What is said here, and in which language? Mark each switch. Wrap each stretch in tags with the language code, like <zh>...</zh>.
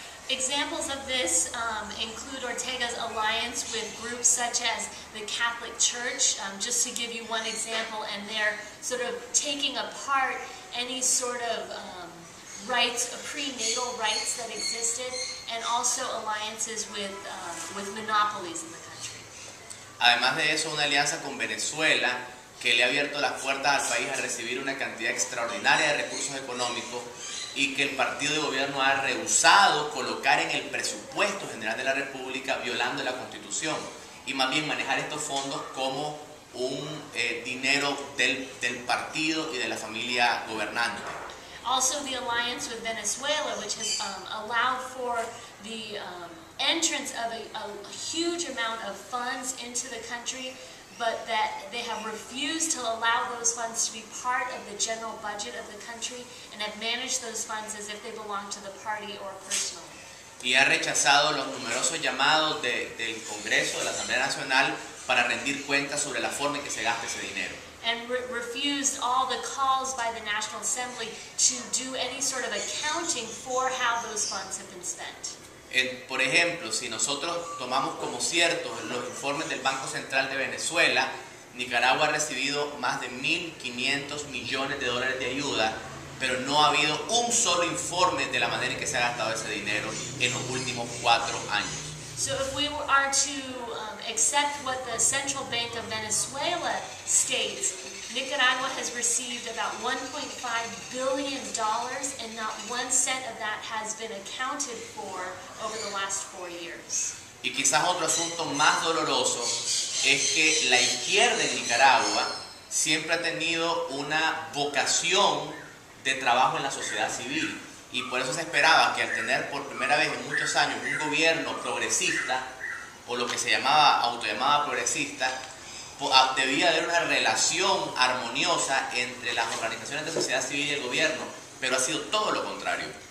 <en>Examples of this include Ortega's alliance with groups such as the Catholic Church, just to give you one example, and they're sort of taking apart any sort of rights, prenatal rights that existed, and also alliances with monopolies in the country.</en> <es>Además de eso, una alianza con Venezuela que le ha abierto las puertas al país a recibir una cantidad extraordinaria de recursos económicos y que el partido de gobierno ha rehusado colocar en el presupuesto general de la República, violando la Constitución, y más bien manejar estos fondos como un dinero del partido y de la familia gobernante.</es> <en>Also the alliance with Venezuela, which has allowed for the entrance of a huge amount of funds into the country, but that they have refused to allow those funds to be part of the general budget of the country and have managed those funds as if they belong to the party or personally.</en> <es>Y ha rechazado los numerosos llamados del Congreso, de la Asamblea Nacional, para rendir cuentas sobre la forma en que se gasta ese dinero.</es> <en>And refused all the calls by the National Assembly to do any sort of accounting for how those funds have been spent.</en> <es>Por ejemplo, si nosotros tomamos como ciertos los informes del Banco Central de Venezuela, Nicaragua ha recibido más de 1.500 millones de dólares de ayuda, pero no ha habido un solo informe de la manera en que se ha gastado ese dinero en los últimos 4 años.</es> <en>So if we are to accept what the Central Bank of Venezuela states, Nicaragua has received about $1.5 billion and not 1 cent of that has been accounted for over the last 4 years.</en> <es>Y quizás otro asunto más doloroso es que la izquierda en Nicaragua siempre ha tenido una vocación de trabajo en la sociedad civil, y por eso se esperaba que al tener por primera vez en muchos años un gobierno progresista, o lo que se autollamaba progresista, debía haber una relación armoniosa entre las organizaciones de sociedad civil y el gobierno, pero ha sido todo lo contrario.</es>